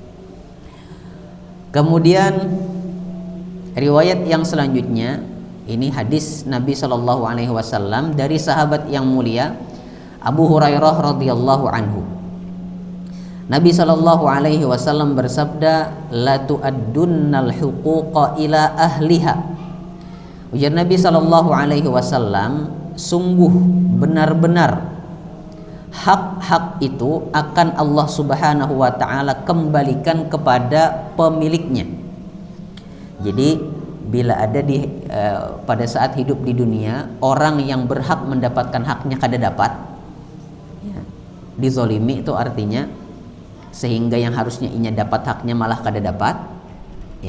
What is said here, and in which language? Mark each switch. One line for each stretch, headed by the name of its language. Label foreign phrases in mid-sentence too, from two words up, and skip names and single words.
Indonesian: Kemudian riwayat yang selanjutnya ini hadis Nabi
Arabic: صلى الله عليه وسلم
Indonesian: dari sahabat yang mulia Abu Hurairah
Arabic: رضي الله عنه.
Indonesian: Nabi
Arabic: صلى الله عليه وسلم
Indonesian: bersabda,
Arabic: لتؤدن الحقوق إلى أهلها.
Indonesian: Ujar Nabi
Arabic: صلى الله عليه وسلم,
Indonesian: sungguh benar-benar hak-hak itu akan Allah
Arabic: سبحانه وتعالى
Indonesian: kembalikan kepada pemiliknya. Jadi bila ada pada saat hidup di dunia orang yang berhak mendapatkan haknya
Banjar: kada dapat,
Indonesian: ya, dizolimi itu artinya sehingga yang harusnya inya dapat haknya malah
Banjar: kada dapat,
Indonesian: ya.